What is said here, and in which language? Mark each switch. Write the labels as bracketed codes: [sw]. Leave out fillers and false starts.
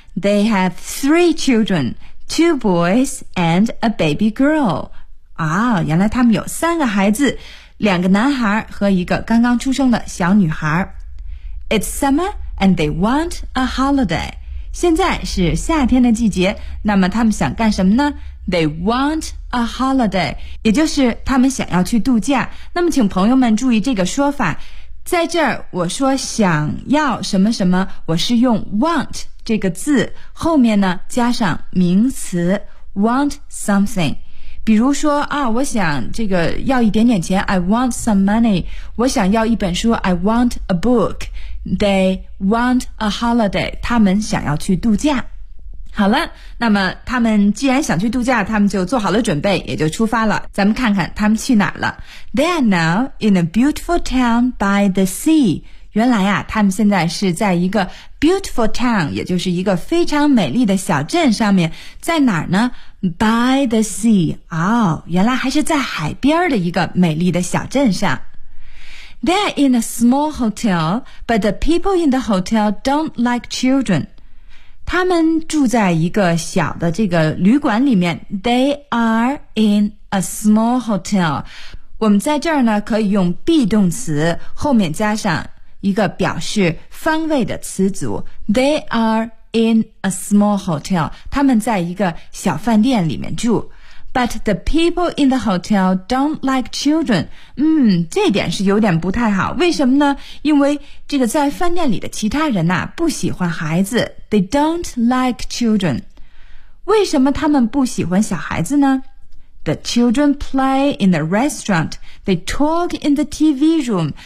[en] They have three childrenTwo boys and a baby girl. [zh] 啊，原来他们有三个孩子，两个男孩和一个刚刚出生的小女孩。 [en] It's summer and they want a holiday. [zh] 现在是夏天的季节，那么他们想干什么呢？ [en] They want a holiday， [zh] 也就是他们想要去度假。那么请朋友们注意这个说法，在这儿我说想要什么什么，我是用 want这个字后面呢加上名词 [en] want something。 [zh] 比如说啊，我想这个要一点点钱， [en] I want some money。 [zh] 我想要一本书， [en] I want a book。They want a holiday， [zh] 他们想要去度假。好了，那么他们既然想去度假，他们就做好了准备，也就出发了。咱们看看他们去哪了。 [en] They are now in a beautiful town by the sea。 [zh] 原来啊，他们现在是在一个 [en] beautiful town， [zh] 也就是一个非常美丽的小镇上面。在哪儿呢？ [en] by the sea。 [zh] 哦，原来还是在海边的一个美丽的小镇上。 [en] They're in a small hotel, but the people in the hotel don't like children. [zh] 他们住在一个小的这个旅馆里面。 [en] They are in a small hotel。 [zh] 我们在这儿呢，可以用 be 动词，后面加上一个表示方位的词组。 [en] They are in a small hotel， [zh] 他们在一个小饭店里面住。 [en] But the people in the hotel don't like children。 [zh] 嗯，这点是有点不太好，为什么呢？因为这个在饭店里的其他人啊，不喜欢孩子。 [en] They don't like children。 [zh] 为什么他们不喜欢小孩子呢？ [en] The children play in the restaurant。 They talk in the TV room.